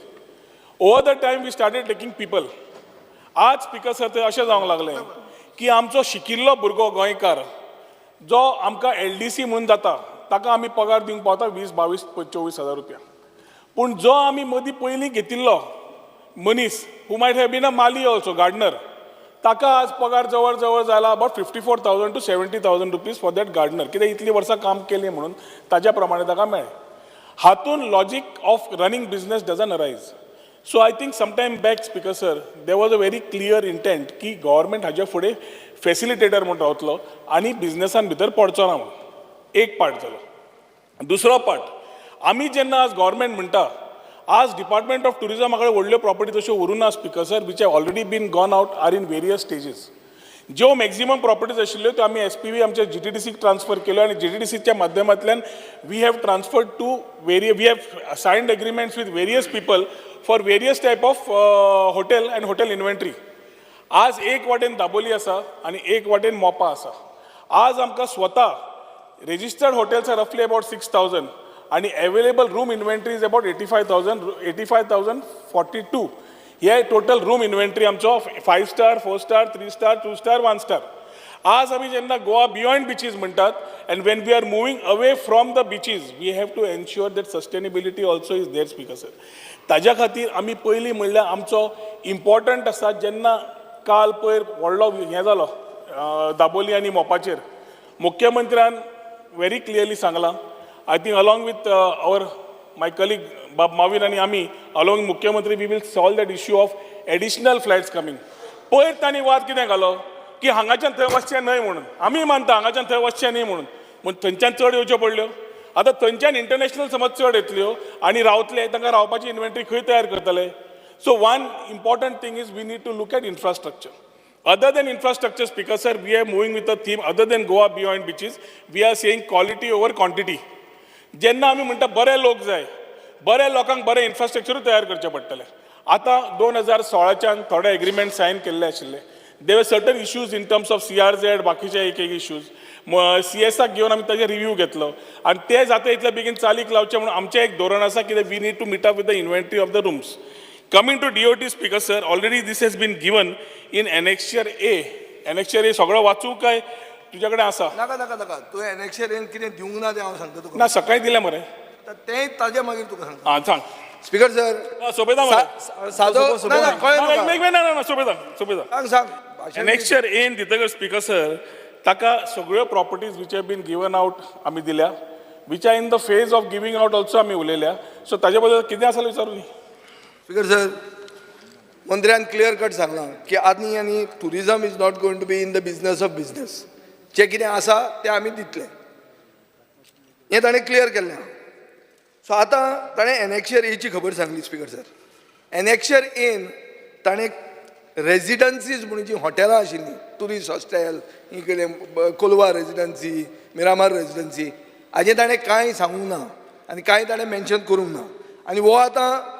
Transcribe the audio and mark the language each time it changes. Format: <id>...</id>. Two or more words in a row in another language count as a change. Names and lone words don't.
<en>over the time we started taking people.</en> <kok>आज स्पीकर सर ते अशें जावंक लागलें की आमचो शिकिल्लो भुरगो गोंयकार जो आमकां LDC म्हणून जाता ताका आमी पगार दिवंक पावता 20, 22, 24 हजार रुपया. पूण जो आमी मदीं पयलीं घेतिल्लो मनीस</kok> <en>who might have been a mali also, gardener,</en> <kok>ताका आज पगार जवळ जवळ जाला</kok> <en>about 54,000 to 70,000 rupees for that gardener.</en> <kok>कित्याक इतलीं वर्सां काम केलीं म्हणून ताज्या प्रमाणे ताका मेळ्ळें. हातून</kok> <en>logic of running business doesn't arise. so I think sometime back Speaker sir there was a very clear intent</en> <kok>की गव्हर्मेंट हाजे फुडें फॅसिलिटेटर म्हणून रावतलो आनी बिझनेसान भितर पडचो ना म्हणून. एक पार्ट जालो. दुसरो पार्ट, आमी जेन्ना आज गव्हर्मेंट म्हणटा आज डिपार्टमेंट ऑफ टुरिजमा कडेन व्हडल्यो प्रॉपर्टी तश्यो उरुना स्पीकर सर,</kok> <en>which have already been gone out or in various stages.</en> <kok>ज्यो मॅक्झिमम प्रॉपर्टीज आशिल्ल्यो त्यो आमी SPV आमच्या GTDCक ट्रान्सफर केल्यो आनी GTDCच्या माध्यमांतल्यान</kok> <en>we have transferred to we have signed agreements with various people for various type of hotel and hotel inventory.</en> <kok>आज एक वाटेन दाबोली आसा आनी एक वाटेन मोपा आसा. आज आमकां स्वता</kok> <en>registered hotels are roughly about 6,000 and available room inventory is about 85,042. Here total room inventory आमचो 5 star, 4 star, 3 star, 2 star, 1 star.</en> <kok>आज आमी जेन्ना गोवा बियॉन्ड बिचीस म्हणटात</kok> <en>And when we are moving away from the beaches, we have to ensure that sustainability also is there, Speaker sir.</en> <kok>ताज्या खातीर आमी पयलीं म्हणल्यार आमचो इम्पॉर्टंट आसा जेन्ना काल पयर व्हडलो हें जालो दाबोली आनी मोपाचेर मुख्यमंत्र्यान</kok> <en>very clearly</en> <kok>सांगलां</kok> <en>I think along with our my colleague</en> <kok>बाब मावीन आनी आमी अलॉंग मुख्यमंत्री</kok> <en>we will solve that issue of additional flights coming</en> <kok>पयर तांणी वाद कितें घालो की हांगाच्यान थंय वचचें न्हय म्हणून आमी मानता हांगाच्यान थंय वचचें न्हय म्हणून पूण थंयच्यान चड येवच्यो पडल्यो आतां थंयच्यान इंटरनॅशनल समज चड येतल्यो आनी रावतले तांकां रावपाची इन्व्हेंटरी खंय तयार करतले</kok> <en>so one important thing is we need to look at infrastructure other than infrastructure Speaker sir we are moving with a theme other than Goa Beyond Beaches we are saying quality over quantity</en> <kok>जेन्ना आमी म्हणटा बरे लोक जाय बऱ्या लोकांक बरें इन्फ्रास्ट्रक्चरूय तयार करचें पडटलें आतां 2016च्यान थोडे</kok> <en>agreement sign</en> <kok>केल्ले आशिल्ले</kok> <en>there were certain issues in terms of CRZ</en> <kok>बाकीचे एक इश्यूज CSक घेवन आमी ताजे रिव्यू घेतलो आनी ते जाता इतले बेगीन चालीक लावचे म्हणून आमचें एक धोरण आसा कितें</kok> <en>we need to meet up with the inventory of the rooms coming to DOT Speaker sir already this has been given in annexure A</en> <kok>सगळो वाचूं काय तुज्या कडेन आसा नाका नाका नाका तुवें एनेक्शर एन कितें दिवंक ना तें हांव सांगता तुका ना सकाळीं दिलें मरे तें ताजे मागीर तुका सांगता आं सांग स्पीकर सर सोबेता मरे सादो ना ना कळ्ळें म्हाका. ना सोबेता सांग</kok> <en>next year</en> <kok>एन दितकर स्पीकर सर ताका सगळ्यो प्रॉपर्टीज</kok> <en>which have been given out</en> <kok>आमी दिल्या</kok> <en>which are in the phase of giving out also</en> <kok>आमी उलयल्या सो ताजे बद्दल कितें आसा विचारूं न्ही स्पीकर सर मंत्र्यान</kok> <en>clear cut</en> <kok>सांगलां की आनी</kok> <en>tourism is not going to be in the business of business</en> <kok>जें कितें आसा तें आमी दितले हें ताणें क्लियर केल्लें सो आतां ताणें एनेक्शर एची खबर सांगली स्पीकर सर एनेक्शर एन ताणें रेजिडन्सीज म्हणून जीं हॉटेलां आशिल्लीं</kok> <en>tourist hostel</en> <kok>ही केलें कोलवा रेजिडन्सी मिरामार रेजिडन्सी हाजें ताणें कांय सांगूंक ना आनी कांय ताणें मेन्शन करूंक ना आनी हो आतां</kok>